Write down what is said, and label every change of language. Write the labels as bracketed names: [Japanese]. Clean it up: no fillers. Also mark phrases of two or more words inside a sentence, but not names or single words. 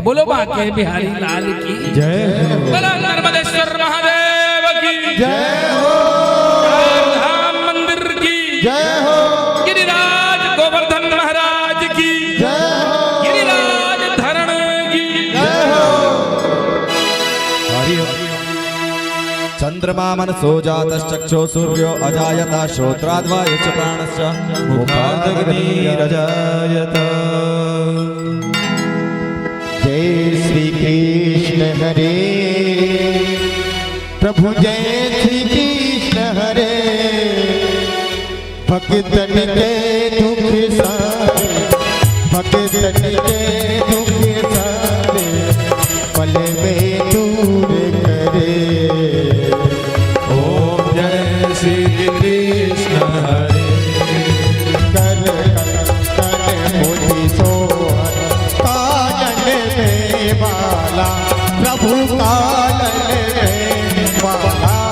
[Hindi] बोलो बाके बिहारी लाल की जय हो। बोलो नर्मदेश्वर महादेव की जय हो, धाम मंदिर की जय हो, गिरिराज गोवर्धन महाराज की जय हो, गिरिराज धरण की जय हो। हरि ओम। [Sanskrit] चंद्रमा मनसो जातश्चक्षो सूर्यो अजायत श्रोत्राद्वायुश्च प्राणश्च मुखादग्निरजायत। [Hindi] जय श्री कृष्ण हरे प्रभु, जय श्री कृष्ण हरे। भक्तन के दुख सारे, भक्तन के दुख सारे पल में दूर करे। ओम जय श्री कृष्ण हरे। कर कर मुझी सोहर कानन में वाला, प्रभु कानन में वाला।